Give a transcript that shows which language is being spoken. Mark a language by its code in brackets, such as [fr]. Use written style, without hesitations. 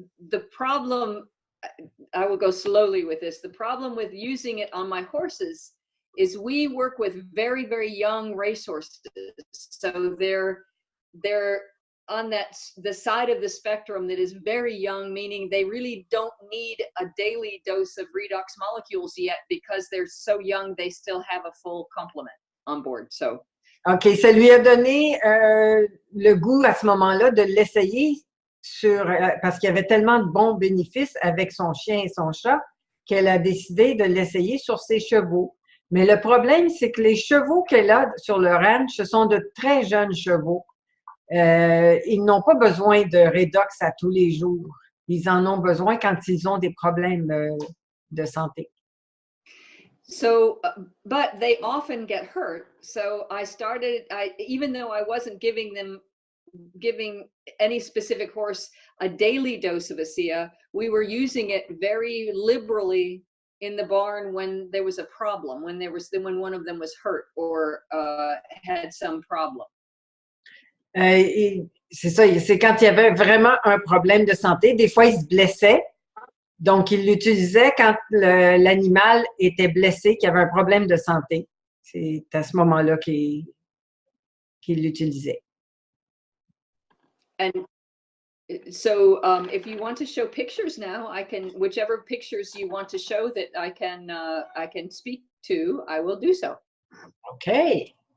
[en] The problem, I will go slowly with this, the problem with using it on my horses is we work with very, very young racehorses. So they're on the side of the spectrum that is very young, meaning they really don't need a daily dose of redox molecules yet because they're so young, they still have a full complement on board. So. [fr] OK, ça lui a donné le goût à ce moment-là de l'essayer parce qu'il y avait tellement de bons bénéfices avec son chien et son chat qu'elle a décidé de l'essayer sur ses chevaux. Mais le problème, c'est que les chevaux qu'elle a sur le ranch, ce sont de très jeunes chevaux. Ils n'ont pas besoin de Redox à tous les jours. Ils en ont besoin quand ils ont des problèmes de santé. [en] So, but they often get hurt. So even though I wasn't giving any specific horse a daily dose of ASEA, we were using it very liberally in the barn when there was a problem, when one of them was hurt or had some problem. [fr] C'est ça, c'est quand il y avait vraiment un problème de santé. Des fois, il se blessait. Donc, il l'utilisait quand l'animal était blessé, qu'il y avait un problème de santé. C'est à ce moment-là qu'il l'utilisait. [en] And so, if you want to show pictures now, I can, whichever pictures you want to show that I can speak to, I will do so. OK.